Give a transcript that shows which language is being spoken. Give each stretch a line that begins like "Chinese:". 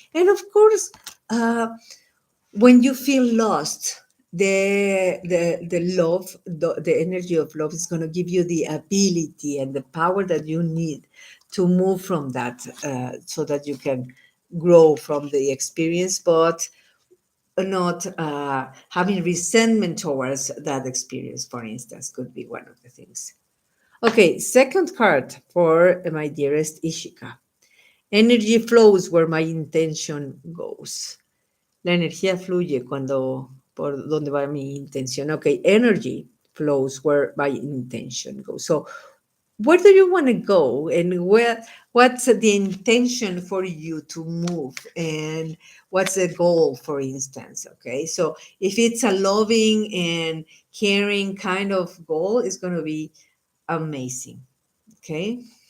English: And of course, when you feel lost, the love, the energy of love is going to give you the ability and the power that you need to move from that, so that you can grow from the experience, but not having resentment towards that experience, for instance, could be one of the things. Okay, second card for my dearest Ishika. Energy flows where my intention goes.
Spanish: La energía fluye por donde va mi intención.
English: Okay, energy flows where my intention goes. So where do you want to go, and what's the intention for you to move, and what's the goal, for instance? Okay, so if it's a loving and caring kind of goal, it's going to be amazing. Okay.